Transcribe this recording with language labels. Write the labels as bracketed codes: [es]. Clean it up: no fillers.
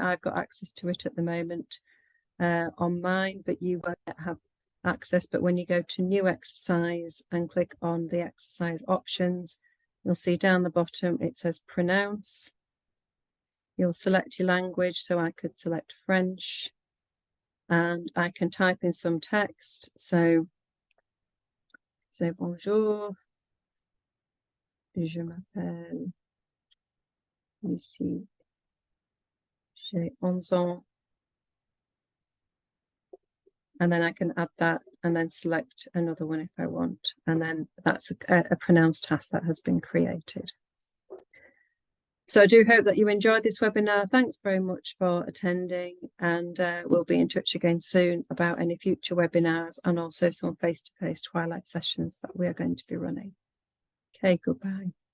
[en] I've got access to it at the moment on mine, but you won't have access. But when you go to new exercise and click on the exercise options, you'll see down the bottom it says pronounce. You'll select your language, so I could select French, and I can type in some text. So say [fr] bonjour, je m'appelle Lucie, j'ai 11 ans. [en] And then I can add that and then select another one if I want. And then that's a pronounce task that has been created. So I do hope that you enjoyed this webinar. Thanks very much for attending, and we'll be in touch again soon about any future webinars and also some face-to-face twilight sessions that we are going to be running. Okay, goodbye.